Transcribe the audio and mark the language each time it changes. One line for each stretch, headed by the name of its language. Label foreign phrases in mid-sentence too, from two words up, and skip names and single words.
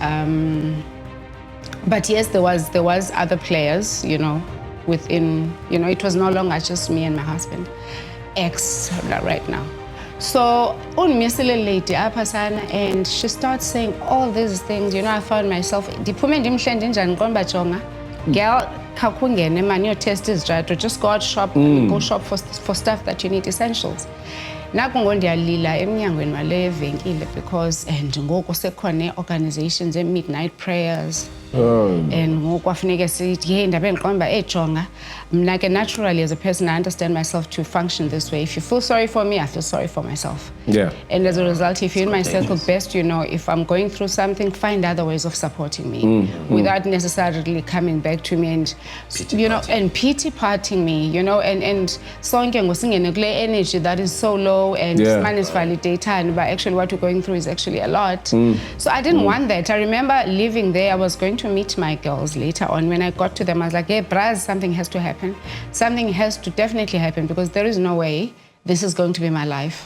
English: But yes, there was other players, you know, within, you know, it was no longer just me and my husband, ex right now. So, lady and she starts saying all these things, you know, I found myself, girl, man, your test is right, or just go out shop, go shop for stuff that you need, essentials.
Xhosa: Nakungondialila emnyangweni wale venkile
English: because and
Xhosa: ngoku sekhona
English: organizations midnight prayers. And
Xhosa: ngoku kwafuneka sithi hey ndabe ngiqomba ejonga mina ke
English: naturally as a person I understand myself to function this way. If you feel sorry for me, I feel sorry for myself. And as a result, if you're in my circle, best you know, if I'm going through something, find other ways of supporting me without necessarily coming back to me and you know and pity parting me, you know, and
Xhosa: sonke ngosingene kule
English: energy that is so low and man is validated, but actually what we're going through is actually a lot. So I didn't want that. I remember living there. I was going to meet my girls later on. When I got to them, I was like, hey, Braz, something has to happen. Something has to definitely happen because there is no way this is going to be my life.